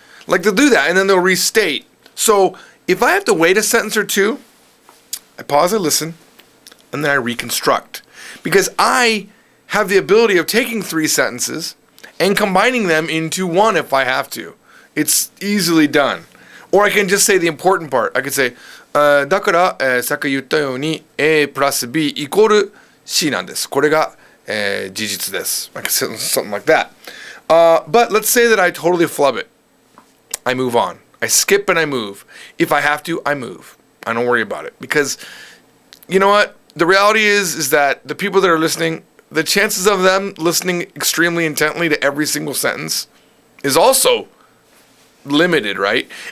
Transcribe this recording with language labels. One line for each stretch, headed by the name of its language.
English: Like they'll do that, and then they'll restate. So if I have to wait a sentence or two, I pause, I listen, and then I reconstruct. Because I have the ability of taking 3 sentences and combining them into one if I have to. It's easily done. Or I can just say the important part. I could say,
Japanese: だから、さっき言ったように A プラス B イコール C なんです。これが、事実です。
English: I could say something like that. But let's say that I totally flub it. I move on. I skip and I move. If I have to, I move. I don't worry about it. Because, you know what? The reality is that the people that are listening, the chances of them listening extremely intently to every single sentence is also limited, right?